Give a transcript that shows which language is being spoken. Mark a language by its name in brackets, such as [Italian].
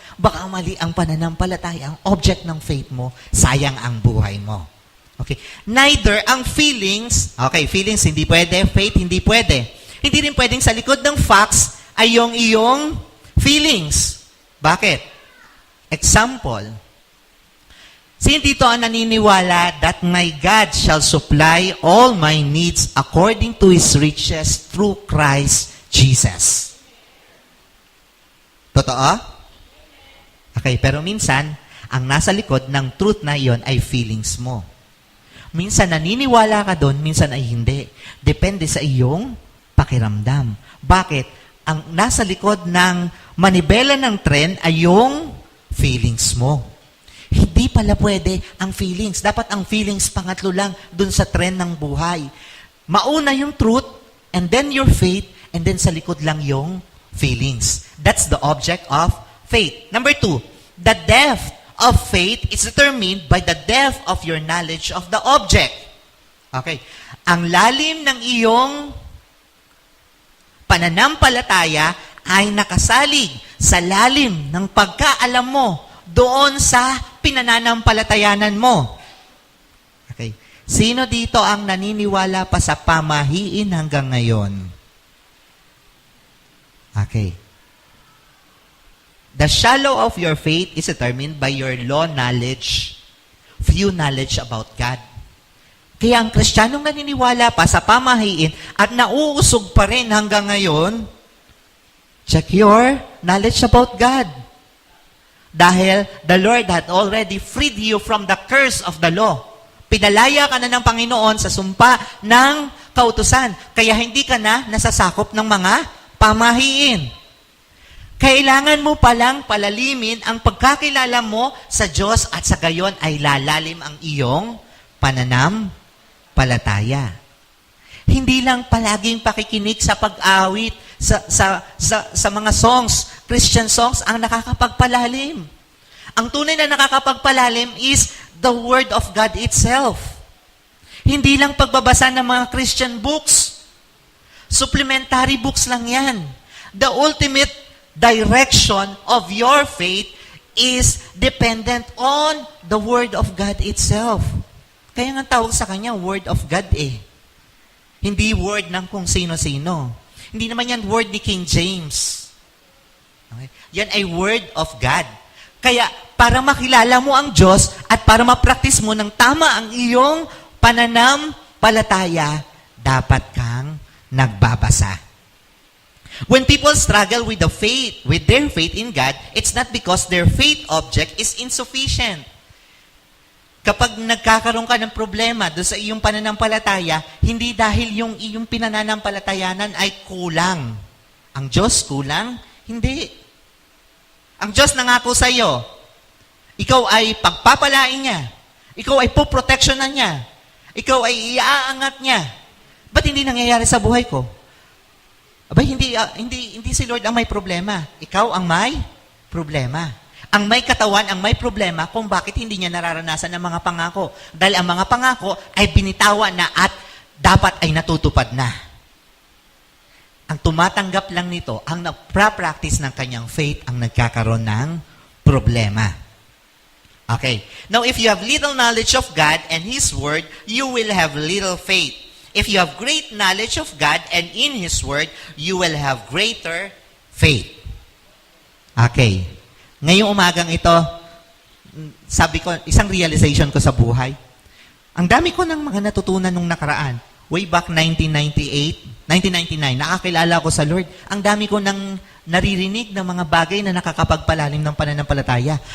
[Filipino] Baka mali ang pananampalataya, ang object ng faith mo, sayang ang buhay mo. Okay. Neither ang feelings, feelings hindi pwede, faith hindi pwede. Hindi rin pwedeng sa likod ng facts ay yung iyong feelings. Bakit? [English] Example, [Filipino] sino dito ang naniniwala [English] that my God shall supply all my needs according to His riches through Christ Jesus? [Filipino] Totoo? Okay, pero minsan, ang nasa likod ng truth na iyon ay feelings mo. Minsan naniniwala ka doon, minsan ay hindi. Depende sa iyong pakiramdam. Bakit? Ang nasa likod ng manibela ng trend ay yung feelings mo. Hindi pala pwede ang feelings. Dapat ang feelings pangatlo lang dun sa trend ng buhay. Mauna yung truth, [English] and then your faith, and then [Filipino] sa likod lang yung feelings. [English] That's the object of faith. Number 2, the depth of faith is determined by the depth of your knowledge of the object. Okay. [Filipino] Ang lalim ng iyong pananampalataya ay nakasalig sa lalim ng pagkaalam mo doon sa pinananampalatayanan mo. Okay. Sino dito ang naniniwala pa sa pamahiin hanggang ngayon? Okay. [English] The shallow of your faith is determined by your low knowledge, few knowledge about God. [Filipino] Kaya ang Kristiyanong naniniwala pa sa pamahiin at nauusog pa rin hanggang ngayon, [English] check your knowledge about God. Dahil the Lord had already freed you from the curse of the law. [Filipino] Pinalaya ka na ng Panginoon sa sumpa ng kautusan. Kaya hindi ka na nasasakop ng mga pamahiin. Kailangan mo palang palalimin ang pagkakilala mo sa Diyos at sa gayon ay lalalim ang iyong pananampalataya. Hindi lang palaging pakikinig sa pag-awit, sa mga songs, Christian songs, ang nakakapagpalalim. Ang tunay na nakakapagpalalim [English] is the Word of God itself. [Filipino] Hindi lang pagbabasa ng mga Christian books. [English] Supplementary books lang yan. The ultimate direction of your faith is dependent on the Word of God itself. [Filipino] Kaya nga tawag sa kanya, Word of God eh. Hindi word ng kung sino-sino. Hindi naman yan word ni King James. Okay? Yan ay Word of God. Kaya para makilala mo ang Diyos at para ma-practice mo ng tama ang iyong pananampalataya, dapat kang nagbabasa. [English] When people struggle with their faith in God, it's not because their faith object is insufficient. [Filipino] Kapag nagkakaroon ka ng problema doon sa iyong pananampalataya, hindi dahil yung iyong pinananampalatayanan ay kulang. Ang Diyos kulang? Hindi. Ang Diyos nangako sa iyo, ikaw ay pagpapalain niya. Ikaw ay poproteksyonan niya. Ikaw ay iaangat niya. Ba't hindi nangyayari sa buhay ko? Abay, hindi si Lord ang may problema. Ikaw ang may problema. Ang may katawan, ang may problema kung bakit hindi niya nararanasan ang mga pangako. Dahil ang mga pangako ay binitawan na at dapat ay natutupad na. Ang tumatanggap lang nito, ang nagpa-practice ng kanyang faith, ang nagkakaroon ng problema. Okay. [English] Now, if you have little knowledge of God and His Word, you will have little faith. If you have great knowledge of God and in His Word, you will have greater faith. Okay. [Filipino] Ngayong umagang ito, sabi ko, isang realization ko sa buhay. Ang dami ko ng mga natutunan nung nakaraan. Way back 1999, nakakilala ko sa Lord. Ang dami ko ng naririnig ng mga bagay na nakakapagpalalim ng pananampalataya.